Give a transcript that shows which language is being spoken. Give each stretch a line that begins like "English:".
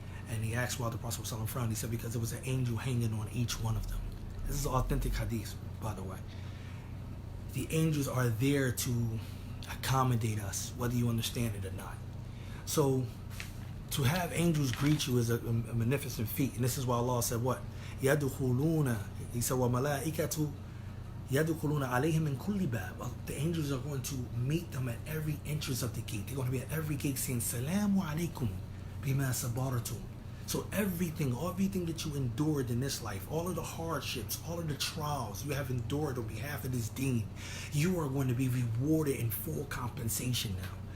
English: And he asked why the Prophet ﷺ frowned. He said because there was an angel hanging on each one of them. This is authentic hadith, by the way. The angels are there to accommodate us, whether you understand it or not. So, to have angels greet you is a magnificent feat. And this is why Allah said what?
Arabic: يَدُخُلُونَ
English: He said,
Arabic: وَمَلَائِكَةُ يَدُخُلُونَ عَلَيْهِمْ مِنْ كُلِّ بَابٍ.
English: The angels are going to meet them at every entrance of the gate. They're going to be at every gate saying, Salamu alaykum bima sabaratum. So everything that you endured in this life, all of the hardships, all of the trials you have endured on behalf of this deen, you are going to be rewarded in full compensation now.